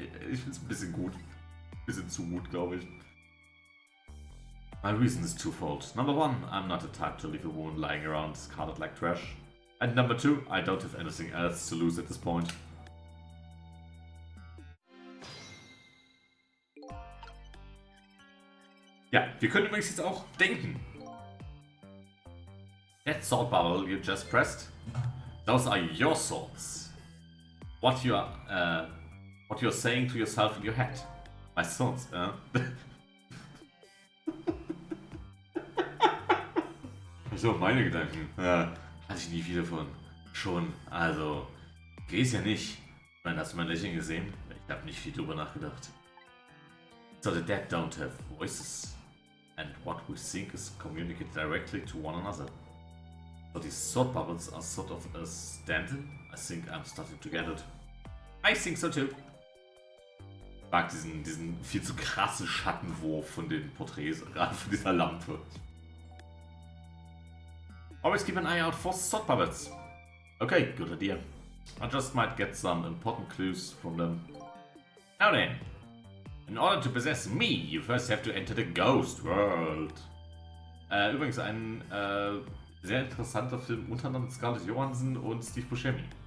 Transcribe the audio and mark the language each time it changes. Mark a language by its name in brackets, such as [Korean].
[German] Ich finde es ein bisschen gut. Ein bisschen zu gut, glaube ich. [English] My reason is twofold. Number one, I'm not the type to leave a woman lying around discarded like trash. And number two, I don't have anything else to lose at this point. [German] Ja, wir können übrigens jetzt auch denken. [English] That thought bubble you just pressed, those are your thoughts. What you're saying to yourself in your head. My thoughts, [German] So, meine Gedanken. Ja, hatte ich nie viele von. Schon, also, geh's ja nicht. Ich meine, hast du mein Lächeln gesehen? Ich habe nicht viel drüber nachgedacht. [English] So the dead don't have voices. And what we think is communicated directly to one another. So these thought bubbles are sort of a stand-in. I think I'm starting to get it. I think so too. [German] Ich mag diesen viel zu krassen Schattenwurf von den Porträts, gerade von dieser Lampe. [English] Always keep an eye out for thought bubbles. Okay, good idea. I just might get some important clues from them. Now then, in order to possess me, you first have to enter the ghost world. [German] Übrigens ein sehr interessanter Film, unter anderem Scarlett Johansson und Steve Buscemi.